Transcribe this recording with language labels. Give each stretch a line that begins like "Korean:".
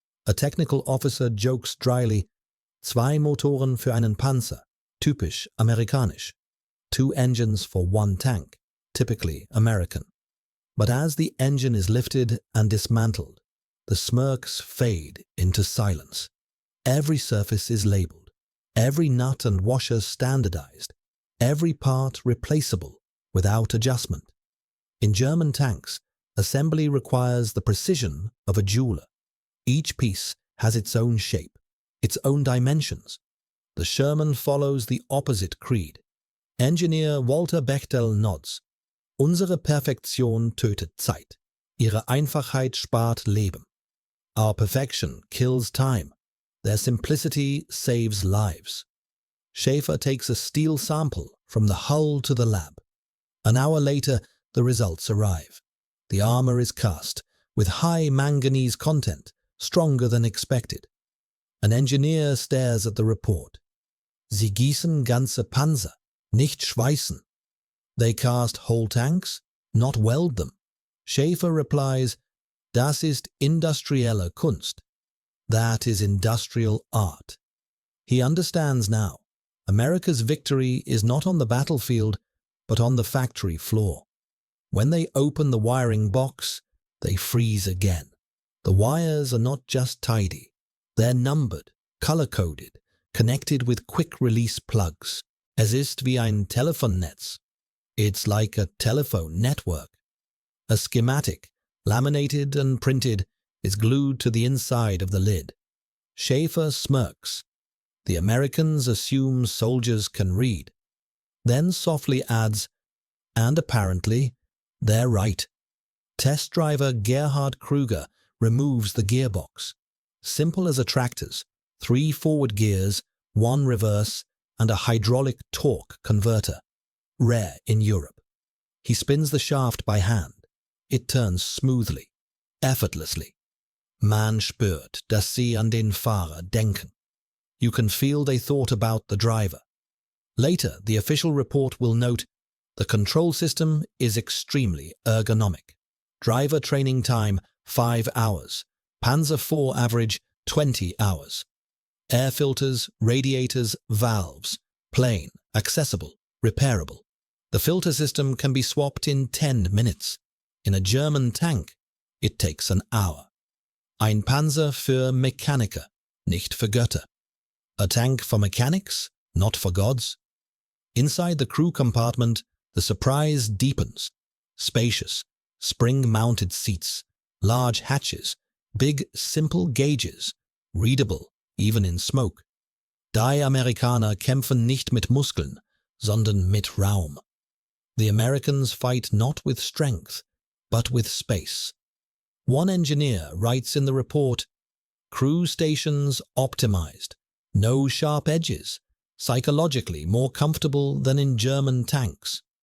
English: A technical officer jokes dryly,
German: Zwei Motoren für einen Panzer, typisch amerikanisch.
English: 2 engines for 1 tank, typically American. But as the engine is lifted and dismantled, the smirks fade into silence. Every surface is labeled, every nut and washer standardized, every part replaceable without adjustment. In German tanks, assembly requires the precision of a jeweler. Each piece has its own shape, its own dimensions. The Sherman follows the opposite creed. Engineer Walter Bechtel nods.
German: Unsere Perfektion tötet Zeit. Ihre Einfachheit spart Leben.
English: Our perfection kills time. Their simplicity saves lives. Schaefer takes a steel sample from the hull to the lab. An hour later, The results arrive. The armor is cast, with high manganese content, stronger than expected. An engineer stares at the report.
German: Sie gießen ganze Panzer, nicht schweißen.
English: They cast whole tanks, not weld them. Schäfer replies,
German: Das ist industrielle Kunst.
English: That is industrial art. He understands now. America's victory is not on the battlefield, but on the factory floor. When they open the wiring box, they freeze again. The wires are not just tidy. They're numbered, color-coded, connected with quick-release plugs.
German: Es ist wie ein Telefonnetz.
English: It's like a telephone network. A schematic, laminated and printed, is glued to the inside of the lid. Schäfer smirks. The Americans assume soldiers can read. Then softly adds, and apparently, they're right. Test driver Gerhard Kruger removes the gearbox. Simple as a tractor's, 3 forward gears, 1 reverse, and a hydraulic torque converter. Rare in Europe. He spins the shaft by hand. It turns smoothly, effortlessly.
German: Man spürt, dass sie an den Fahrer denken.
English: You can feel they thought about the driver. Later, the official report will note, the control system is extremely ergonomic. Driver training time, 5 hours. Panzer IV average, 20 hours. Air filters, radiators, valves. Plain, accessible, repairable. The filter system can be swapped in 10 minutes. In a German tank, it takes an hour.
German: Ein Panzer für Mechaniker, nicht für Götter.
English: A tank for mechanics, not for gods. Inside the crew compartment, the surprise deepens. Spacious, spring-mounted seats, large hatches, big, simple gauges, readable, even in smoke.
German: Die Amerikaner kämpfen nicht mit Muskeln, sondern mit Raum.
English: The Americans fight not with strength, but with space. One engineer writes in the report, crew stations optimized, no sharp edges, psychologically more comfortable than in German tanks.